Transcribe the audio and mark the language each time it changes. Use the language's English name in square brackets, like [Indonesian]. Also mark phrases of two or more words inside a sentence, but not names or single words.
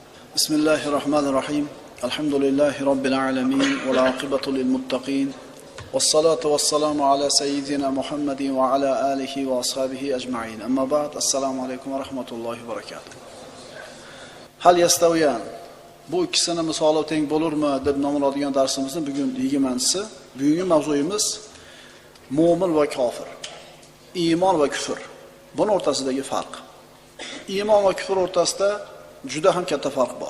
[Arabic] بسم الله الرحمن الرحيم. الحمد لله رب العالمين. والعاقبة للمتقين. والصلاة والسلام على سيدنا محمد وعلى آله وأصحابه أجمعين. أما بعد. السلام عليكم ورحمة الله وبركاته. هل يستويان. [Uzbek] Bu ikkisini misoli teng bo'lurmi deb nomlanadigan darsimizni bugun 20-si. Bugungi mavzuyimiz mu'min va kofir. Iymon va kufr. Buning o'rtasidagi farq. Iymon va kufr o'rtasida juda ham katta farq bor.